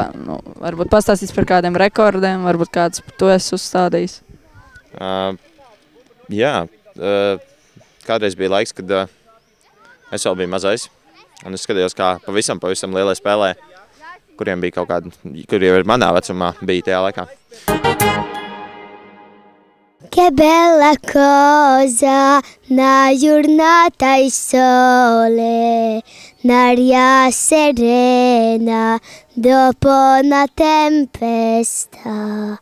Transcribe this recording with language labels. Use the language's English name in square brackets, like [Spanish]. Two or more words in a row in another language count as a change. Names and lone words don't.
[Latvian] Varbūt pastāstīs par kādiem rekordiem, varbūt kāds tu esi uzstādījis. Jā, kādreiz bija laiks, kad es vēl biju mazais. Un es skatījos, kā pavisam lielie spēlē, kuriem bija kaut kādi, kuri jau ir manā vecumā, bija tajā laikā. [Italian] Che bella cosa, una giornata di sole, un'aria serena dopo una tempesta.